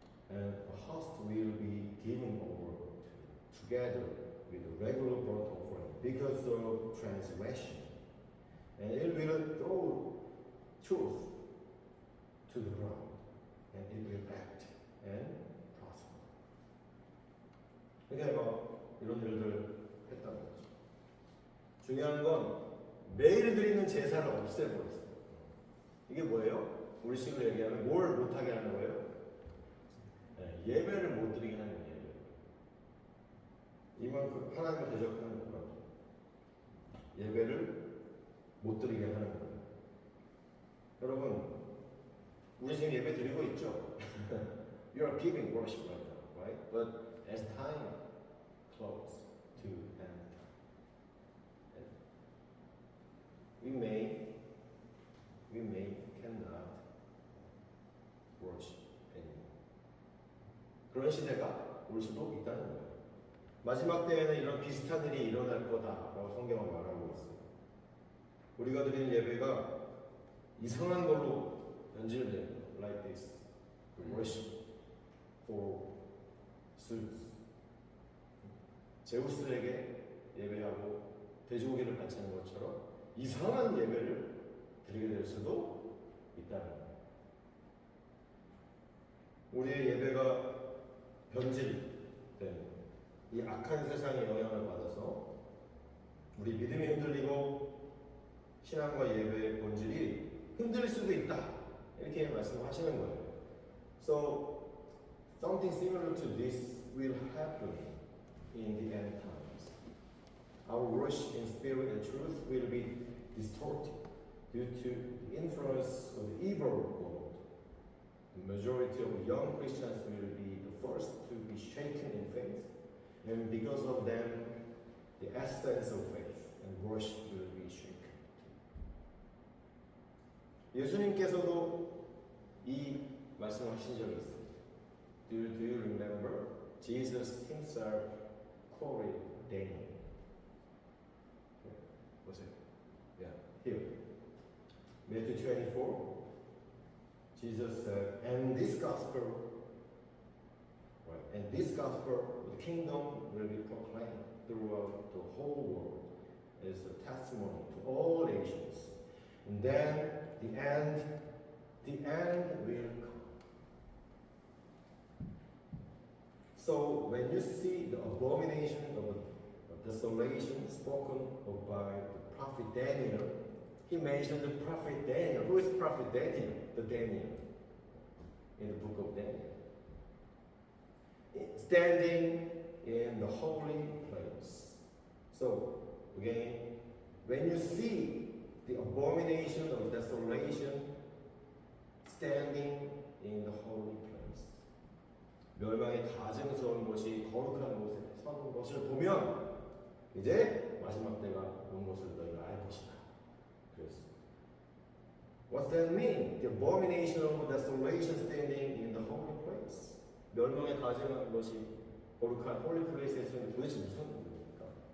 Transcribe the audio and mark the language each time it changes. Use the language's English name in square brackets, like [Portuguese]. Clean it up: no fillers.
[English] And the host will be given over together with the regular burnt offering because of transgression. And it will throw truth to the ground, and it will act and prosper. [Korean] 그러니까 이런 일들 했다는 거죠. 중요한 건 매일 드리는 제사를 없애버렸어요. 이게 뭐예요? 우리 식으로 얘기하면 뭘 못하게 하는 거예요? 네, 예배를 못 드리게 하는 거예요. 이만큼 하나님을 대적하는 거예요. 예배를 못 드리게 하는 거예요. 여러분, 우리 지금 예배 드리고 있죠? [English] You are giving worship right now, right? But as time close to end, we may cannot worship anymore. [Korean] 그런 시대가 올 수도 있다는 거예요. 마지막 때에는 이런 비슷한 일이 일어날 거다라고 성경은 말하고 있어요. 우리가 드리는 예배가 이상한 걸로 변질돼요. [English] Like this, worship for Zeus. [Korean] 제우스에게 예배하고 돼지고기를 바치는 것처럼 이상한 예배를 드리게 될 수도 있다는 거예요. 우리의 예배가 변질된 이 악한 세상의 영향을 받아서 우리 믿음이 흔들리고 신앙과 예배의 본질이 흔들릴 수도 있다. 이렇게 말씀하시는 거예요. [English] So something similar to this will happen in the end times. Our worship in spirit and truth will be distorted due to the influence of the evil world. The majority of young Christians will be the first to be shaken in faith, and because of them, the essence of faith and worship will be shaken. [Korean] 예수님께서도 이 말씀하신 적이 있어요. [English] Do you remember? Jesus himself quoted Daniel. [Korean] 보세요. [English] Yeah, here. Matthew 24. Jesus said, and this gospel, the kingdom will be proclaimed throughout the whole world as a testimony to all nations. And then the end will come. So when you see the abomination of desolation spoken of by the prophet Daniel, he mentioned the prophet Daniel. Who is prophet Daniel? The Daniel in the book of Daniel. Standing in the holy place. So again, when you see the abomination of desolation standing in the holy place, [Korean] 멸망의 가증스러운 것이 거룩한 곳에 서는 것을 보면 이제 마지막 때가 온 것을 너희가 알 것이다. 그랬어요. [English] What's that mean? The abomination of desolation standing in the holy place. [Korean] 멸망의 가증한 것이 거룩한 holy place에 서는 도대체 무슨 일입니까?